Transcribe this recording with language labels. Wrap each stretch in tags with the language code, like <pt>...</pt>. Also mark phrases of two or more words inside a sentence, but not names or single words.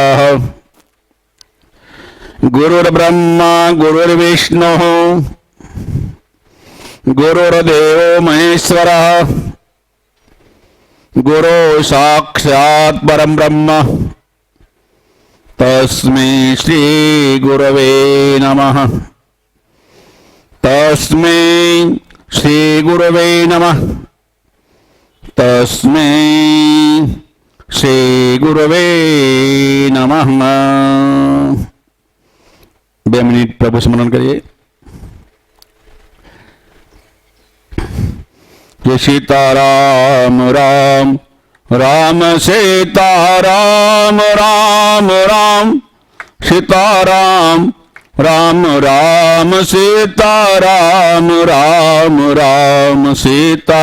<sa>गुरुर्ब्रह्मा गुरुर्विष्णुः गुरुर्देवो महेश्वरः गुरु साक्षात् परं ब्रह्म तस्मै श्री गुरवे नमः। तस्मै श्री गुरवे नमः। तस्मै श्री गुरवे नमः।</sa> <gu>2 મિનિટ પ્રભુ સ્મરણ કરીએ।</gu> <hi>जय सीताराम राम राम सीताराम राम राम सीताराम राम राम सीताराम राम राम सीता।</hi>